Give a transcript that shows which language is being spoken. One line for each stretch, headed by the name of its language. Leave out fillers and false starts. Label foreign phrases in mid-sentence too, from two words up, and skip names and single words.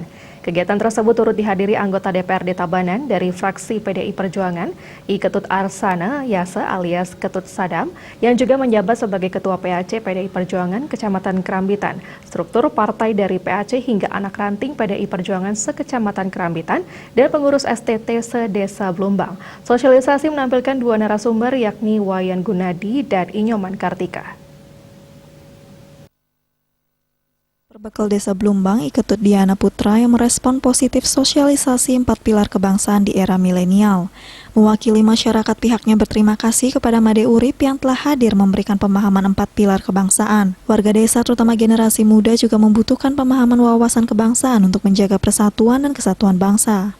Indonesian: Kegiatan tersebut turut dihadiri anggota DPRD Tabanan dari fraksi PDI Perjuangan, I Ketut Arsana Yase alias Ketut Sadam, yang juga menjabat sebagai Ketua PAC PDI Perjuangan Kecamatan Krambitan, struktur partai dari PAC hingga anak ranting PDI Perjuangan sekecamatan Krambitan, dan pengurus STT se-Desa Blumbang. Sosialisasi menampilkan dua narasumber yakni Wayan Gunadi dan Inyoman Kartika. Berbekal Desa Blumbang, I Ketut Diana Putra yang merespon positif sosialisasi 4 pilar kebangsaan di era milenial. Mewakili masyarakat, pihaknya berterima kasih kepada Made Urip yang telah hadir memberikan pemahaman 4 pilar kebangsaan. Warga desa, terutama generasi muda, juga membutuhkan pemahaman wawasan kebangsaan untuk menjaga persatuan dan kesatuan bangsa.